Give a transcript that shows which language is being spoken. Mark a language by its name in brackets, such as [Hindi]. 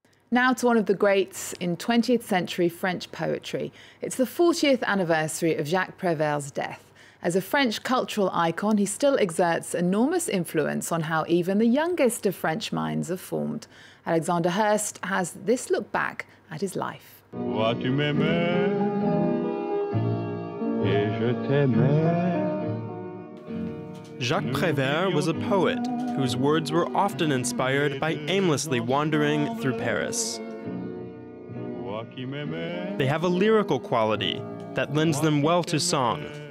[English] Now to one of the greats in 20th century French poetry. It's the 40th anniversary of Jacques Prévert's death. As a French cultural icon, he still exerts enormous influence on how even the youngest of French minds are formed. Alexander Hurst has this look back at his life. [French] Tu m'aimais et je t'aimais. [English] Jacques Prévert was a poet whose words were often inspired by aimlessly wandering through Paris. They have a lyrical quality that lends them well to song.